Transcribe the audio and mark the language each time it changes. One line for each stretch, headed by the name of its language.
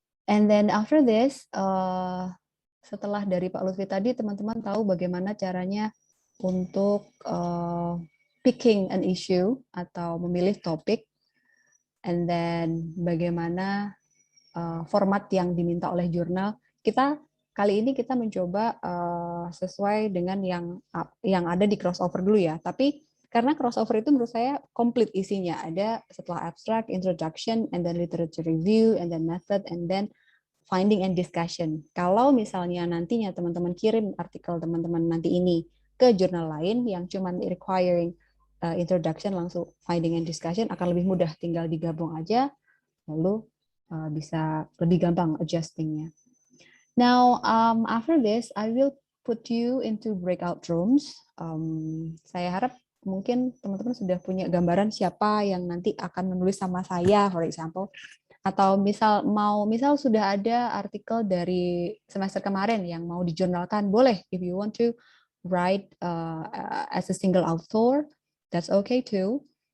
English: And then after this,
Indonesian: setelah dari Pak Lutfi tadi, teman-teman tahu bagaimana caranya untuk
English: picking an issue
Indonesian: atau memilih topik, and then bagaimana format yang diminta oleh jurnal. Kali ini kita mencoba sesuai dengan yang ada di crossover dulu ya. Tapi karena crossover itu menurut saya komplit isinya. Ada setelah abstract, introduction, and then literature review, and then method, and then finding and discussion. Kalau misalnya nantinya teman-teman kirim artikel teman-teman nanti ini ke jurnal lain yang cuma requiring introduction langsung finding and discussion, akan lebih mudah, tinggal digabung aja, lalu bisa lebih gampang adjustingnya.
English: Now, after this, I will put you into breakout rooms.
Indonesian: Saya harap mungkin teman-teman sudah punya gambaran siapa yang nanti akan menulis sama saya,
English: for example.
Indonesian: Atau misal sudah ada artikel dari semester kemarin yang mau dijurnalkan, boleh.
English: If you want to write as a single author, that's okay too.